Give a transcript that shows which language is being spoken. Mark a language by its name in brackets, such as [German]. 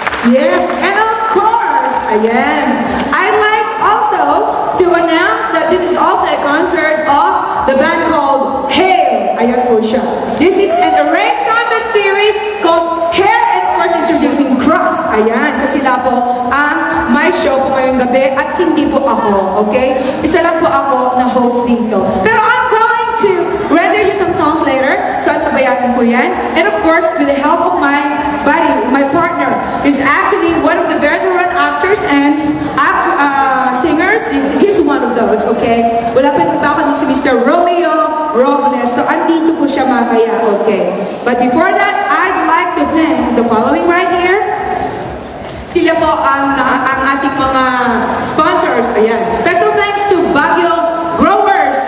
[English] Yes, and of course, ayan, I'd like also to announce that this is also a concert of the band called Hail. [Filipino] Ayan po siya. [English] This is an Erase concert series called Hair, and of course introducing Cross. [Filipino] Ayan, so sila po ang may show po ngayong gabi at hindi po ako, okay? Isa lang po ako na host dito. [English] Pero I'm going to render you some songs later, so [Filipino] antabayanan po yan. [English] And of course, with the help of my buddy, my partner, is actually one of the veteran actors and singers. He's one of those, okay? [Filipino] Wala pa iba ako si [English] Mr. Romeo Robles. [Filipino] So, andito po siya mamaya, okay? [English] But before that, I'd like to thank the following right here. [Filipino] Sila po ang ating mga sponsors. Ayan. [English] Special thanks to Baguio Growers.